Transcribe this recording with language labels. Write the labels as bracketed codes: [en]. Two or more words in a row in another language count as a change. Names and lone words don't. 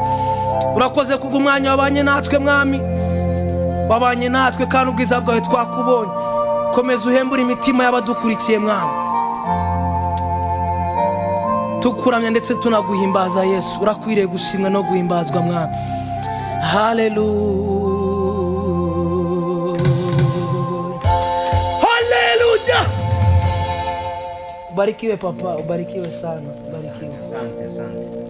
[rw] Urakoze kubw'umwanya wabanye natwe Mwami, wabanye natwe kandi ubwiza bwawe twakubonye. Komeza uhembure imitima y'abadukurikiye Mwami, tukuramya ndetse tunaguhimbaza Yesu. Urakwiriye gushimwa no guhimbazwa Mwami. Hallelujah, hallelujah. [sw] Ubarikiwe papa, ubarikiwe sana, ubarikiwe. Asante, asante.